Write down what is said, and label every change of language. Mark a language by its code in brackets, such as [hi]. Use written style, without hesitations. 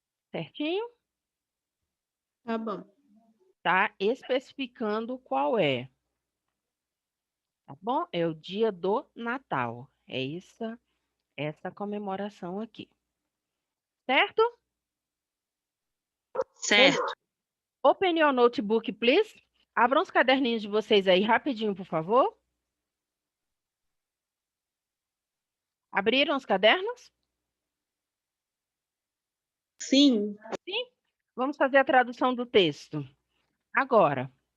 [pt] Certinho? Tá bom. Tá especificando qual é. Tá bom? É o dia do Natal. É essa comemoração aqui. Certo? Certo. [en] Open your notebook, please. [pt] Abram os caderninhos de vocês aí rapidinho, por favor. Abriram os cadernos? Sim. Sim? Vamos fazer a tradução do texto. Agora.